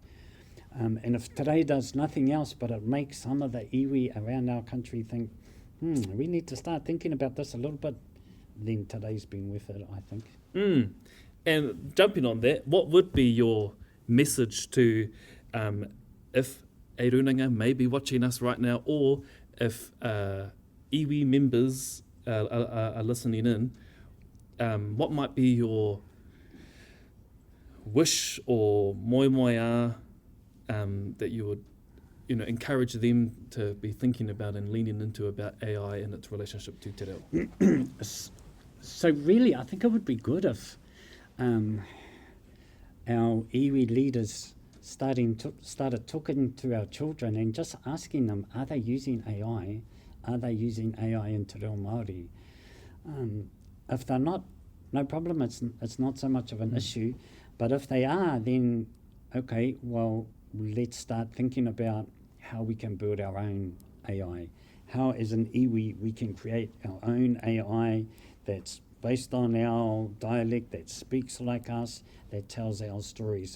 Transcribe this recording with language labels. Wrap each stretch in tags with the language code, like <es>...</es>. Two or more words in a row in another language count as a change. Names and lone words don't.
<en>And if today does nothing else but it makes some of the iwi around our country think, we need to start thinking about this a little bit, then today's been worth it, I think. And jumping on that, what would be your message to if e runanga may be watching us right now, or if iwi members are listening in, what might be your wish or moe that you would encourage them to be thinking about and leaning into about AI and its relationship to</en> <mi>te reo?</mi> <en>So really, I think it would be good if our iwi leaders started talking to our children and just asking them, are they using AI? Are they using AI in</en> <mi>te reo Māori?</mi> <en>If they're not, no problem, it's not so much of an issue. But if they are, then, okay, well, let's start thinking about how we can build our own AI. How, as an iwi, we can create our own AI that's based on our dialect, that speaks like us, that tells our stories.</en>